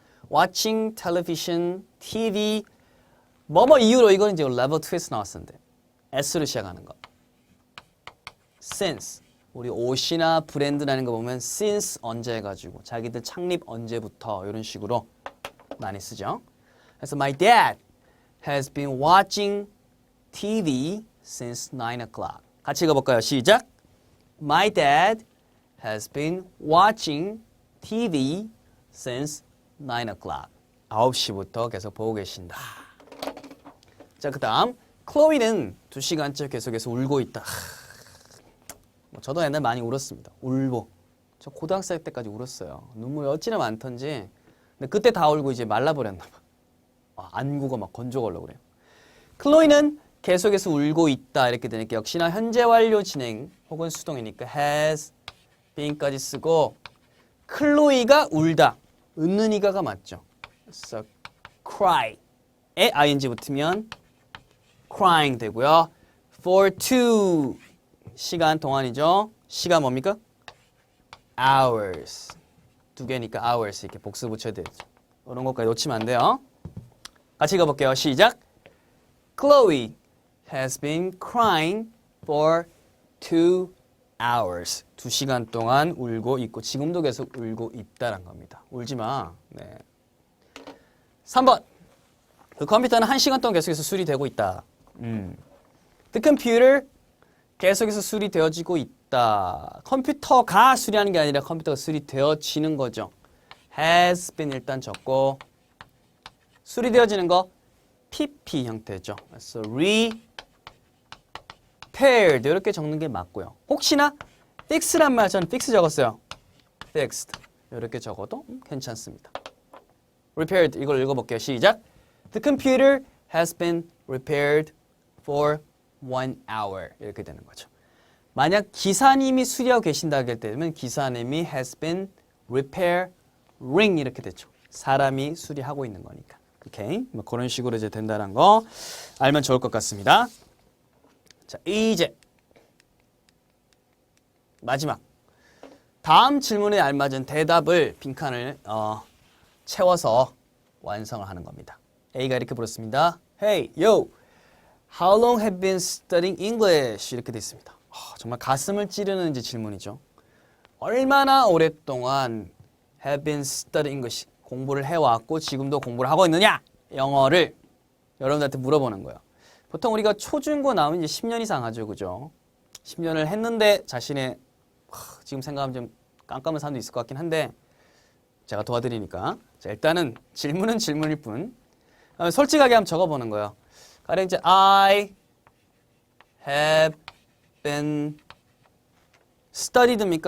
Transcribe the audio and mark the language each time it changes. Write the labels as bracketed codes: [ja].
[en] watching television, [ko] TV 뭐뭐 이유로 이건 이제 level 2에서 나왔었는데 S로 시작하는 거. since 우리 옷이나 브랜드라는 거 보면 since 언제 해가지고 자기들 창립 언제부터 이런 식으로 많이 쓰죠. [en] 그래서 my dad has been watching TV since 9 o'clock. [ko] 같이 읽어볼까요? 시작. [en] My dad has been watching TV since 9 o'clock. [ko] 9시부터 계속 보고 계신다. 자, 그 다음 클로이는 2시간째 계속해서 울고 있다. 저도 옛날 많이 울었습니다. 울고. 저 고등학생 때까지 울었어요. 눈물이 어찌나 많던지. 근데 그때 다 울고 이제 말라버렸나 봐. 안구가 막 건조가 올라오고 그래요. 클로이는 계속해서 울고 있다 이렇게 되니까 역시나 현재 완료 진행 혹은 수동이니까 [en] has been [ko] 까지 쓰고 클로이가 울다. 웃는 이가가 맞죠. 그래서 cry에 ing 붙으면 crying 되고요. for 2 시간 동안이죠. 시간 뭡니까? hours. 2개니까 hours 이렇게 복수 붙여야 되죠. 이런 것까지 놓치면 안 돼요. 같이 읽어볼게요. 시작. [en] Chloe has been crying for 2 hours. [ko] 2시간 동안 울고 있고 지금도 계속 울고 있다란 겁니다. 울지 마. 네. 3번. 그 컴퓨터는 1시간 동안 계속해서 수리되고 있다. [en] The computer [ko] 계속해서 수리되어지고 수리되었다. 컴퓨터가 수리하는 게 아니라 컴퓨터가 수리되어지는 거죠. has been 일단 적고 수리되어지는 거 PP 형태죠. 그래서 repaired 이렇게 적는 게 맞고요. 혹시나 fix란 말 저는 fix 적었어요. fixed 이렇게 적어도 괜찮습니다. repaired 이걸 읽어볼게요. 시작. [en] The computer has been repaired for 1 hour [ko] 이렇게 되는 거죠. 만약 기사님이 수리하고 계신다고 할 때면 기사님이 [en] has been repairing [ko] 이렇게 되죠. 사람이 수리하고 있는 거니까. 오케이. 뭐 그런 식으로 이제 된다는 거 알면 좋을 것 같습니다. 자, 이제 마지막 다음 질문에 알맞은 대답을 빈칸을 채워서 완성을 하는 겁니다. A가 이렇게 물었습니다. [en] Hey, yo, how long have you been studying English? [ko] 이렇게 돼 있습니다. 정말 가슴을 찌르는 이제 질문이죠. 얼마나 오랫동안 [en] have been studying English [ko] 공부를 해왔고 지금도 공부를 하고 있느냐? 영어를 여러분들한테 물어보는 거예요. 보통 우리가 초중고 나오면 이제 10년 이상 하죠, 그죠? 10년을 했는데 자신의 지금 생각하면 좀 깜깜한 사람도 있을 것 같긴 한데 제가 도와드리니까 자, 일단은 질문은 질문일 뿐 솔직하게 한번 적어보는 거예요. 가령 이제 [en] I have been studied [ko] 입니까?